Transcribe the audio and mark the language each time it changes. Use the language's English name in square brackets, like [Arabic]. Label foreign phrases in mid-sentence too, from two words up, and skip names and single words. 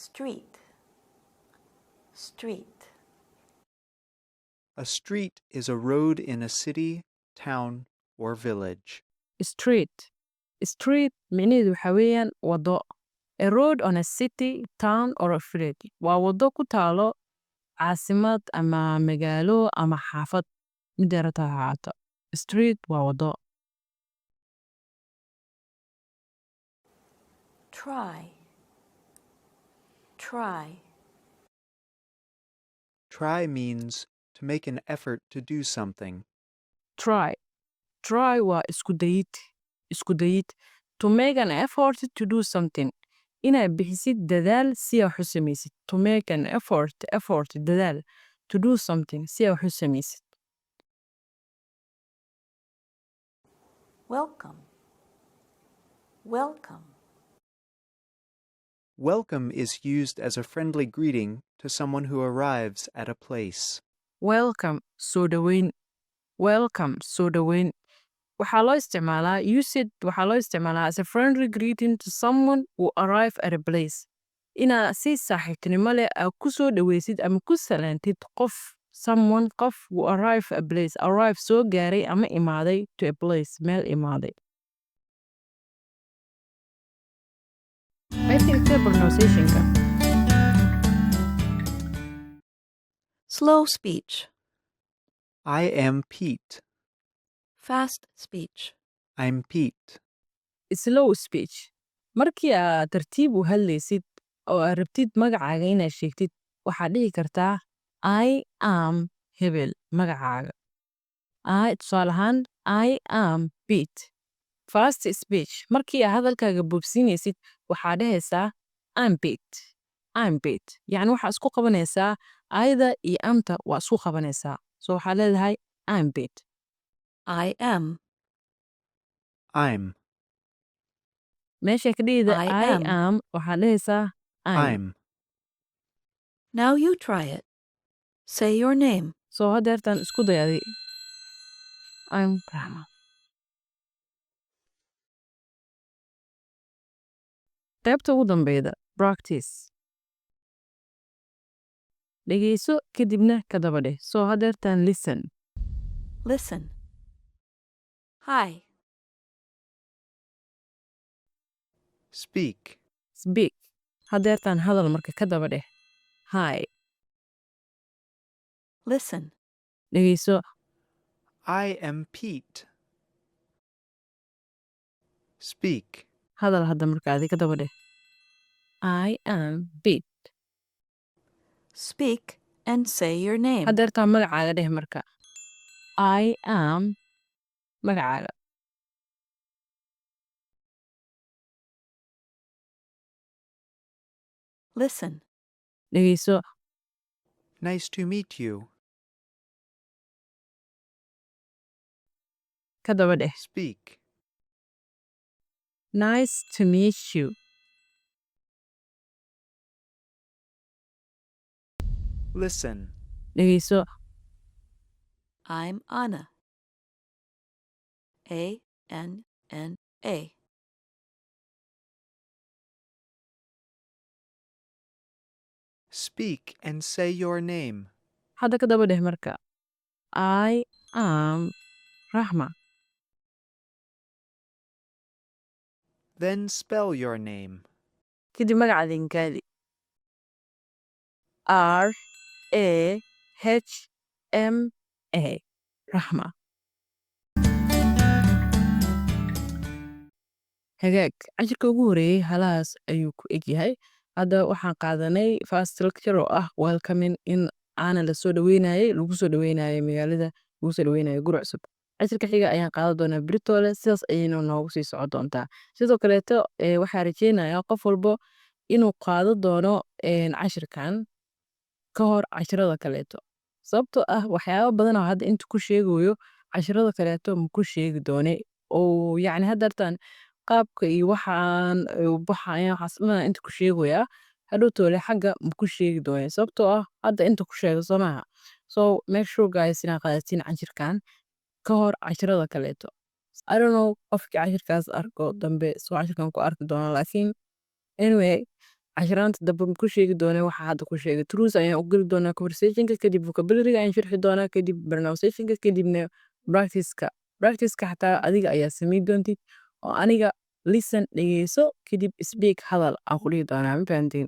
[English] street, street. A street is a road in a city, town, or village. street street [Somali] micnaheedu waxa weeyaan wado. [English] A road on a city, town or a village [Somali] waa wado ku taalo caasimad ama magaalo ama xaafad mid yarata ha ahaato. Street waa wado. [English] Try, try. Try means to make an effort to do something. [Somali] Try waa isku dayid. [English] To make an effort to do something [Somali] inaad bixisid dadaal si aad wax u samaysid. [English] To make an effort dadaal. To do something [Somali] si aad wax u samaysid. [English] Welcome, welcome. Welcome is used as a friendly greeting to someone who arrives at a place. [Somali] Welcome soo dhaweyn. Welcome soo dhaweyn. Waxaa loo isticmaalaa [English] as a friendly greeting to someone who arrive at a place. [Somali] Inaad si saaxiibtinimo leh aad ku soo dhaweysid ama ku salaantid qof [English] who arrive a place. [Somali] Arrive soo gaaray ama imaaday [English] to a place [Somali] meel imaaday. Qaybta pronunciation-ka. [English] Slow speech, I am Pete. fast speech. I'm Pete. Slow speech. [Somali] Markii aad tartiib u hadlaysid oo aad rabtid magacaaga inaad sheegtid, waxaad dhihi kartaa [English] I am [Somali] hebel magacaaga. Tusaale ahaan, [English] I am Pete. Fast speech. [Somali] Markii aad hadalkaaga boobsiinaysid, waxaad dhahaysaa I'm Pete. [English] I'm Pete. [Somali] Yacni waxaa isku qabanaysaa ayda iyo amta waa isku qabanaysaa. So waxaad leedahay I'm Pete. [English] I am, I'm. [Somali] Meesha ka dhigida [English] I I am. [Somali] am waxaad dhahaysaa I'm. [English] I'm. Now you try it. Say your name. [Somali] So hadeertan isku day adi. [English] I'm Rahma. [Somali] Qaybta ugu dambeyda practice. Dhegeyso kadibna ka daba dheh. So hadeertan listen. [English] Listen. Hi, Speak. Speak. [Somali] Hadeertan hadal marka ka daba dheh. [English] Hi. listen. [Somali] Dhegeyso. [English] I am Pete. Speak. [Somali] Hadal hadda marka adi ka daba dheh. [English] I am Pete. Speak and say your name. [Somali] Hadeertan magacaaga dheh marka. [English] I am magacaaga. Listen. [Somali] Dhegeyso. [English] Nice to meet you. [Somali] Ka daba dheh. [English] Speak. Nice to meet you. Listen. [Somali] Dhegeyso. [English] I'm Anna. A-N-N-A. Speak and say your name. [Somali] Hadda ka daba dheh marka. [English] I am Rahma. Then spell your name. [Somali] Kadib magacaada inkaadi. [English] R-A-H-M-A. Rahma. [Somali] Hagaag, cashirka ugu horeeyey halahaas ayuu ku egyahay. Hadda waxaan qaadanay [English] first lecture [Somali] oo ah welcoming in aana la soo dhaweynayay, lagu soo dhaweynayay magaalada, lagu soo dhaweynayay guri cusub. Cashirka xiga ayaan qaadan doonaa Britole, sidaas ayayna noogu sii socon doontaa. Sidoo kaleeto waxaan rajeynayaa qof walbo inuu qaadan doono cashirkan ka hor cashirada kaleeto. Sababtoo ah waxyaabo badan oo hadda inta ku sheegayo cashirada kaleeto ma ku sheegi doone oo yacni haddartan qaabka iyo waxaan baxaya waxaasna inta ku sheegaya hadhowtoole xagga ma ku sheegi doone sababtoo ah hadda inta ku sheego soo maaha. [English] So make sure guys [Somali] inaad qaadatiin cashirkan ka hor cashirada kaleeto. [English] I don't know [Somali] qofkii cashirkaas arko dambe soo cashirkan ku arki doona laakiin anyway cashiraanta dambe ma ku sheegi doonaa waxa hadda ku sheegay. Truths ayaan u geli doonaa conversationka, kadib vocabulary-ga ayaan sharxi doonaa, kadib pronunciation-ka, kadibna practice-ka. Practice-ka xataa adiga ayaa samayn doontid oo aniga listen dhegeyso, kadib speak hadal aan ku dhihi doonaa, ma fahanteen?